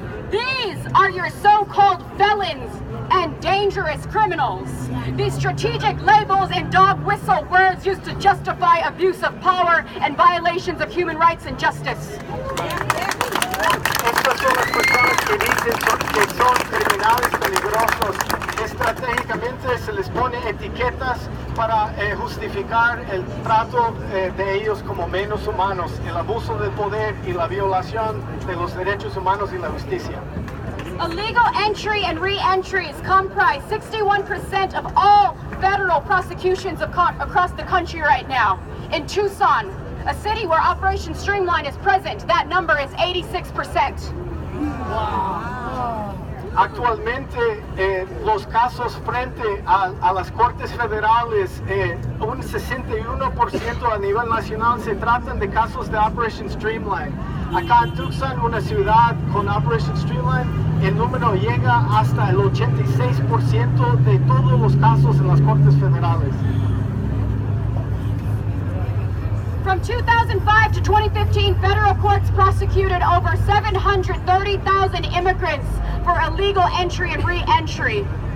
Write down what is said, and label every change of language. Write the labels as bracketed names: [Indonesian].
[English] These are your so-called felons and dangerous criminals. These strategic labels and dog whistle words used to justify abuse of power and violations of human rights and justice. [Spanish] Estas son las personas que dicen que son criminales peligrosos. Estratégicamente se les pone etiquetas para justificar el trato de ellos como menos humanos, el abuso del poder y la violación de los derechos humanos y la justicia. [English] Illegal entry and re-entries comprise 61% of all federal prosecutions across the country right now. In Tucson, a city where Operation Streamline is present, that number is 86%. [Spanish] Actualmente, los casos frente a las Cortes Federales, un 61% a nivel nacional se tratan de casos de Operation Streamline. Acá en Tucson, una ciudad con Operation Streamline, el número llega hasta el 86% de todos los casos en las Cortes Federales. [English] From 2005 to 2015, federal courts prosecuted over 730,000 immigrants for illegal entry and re-entry.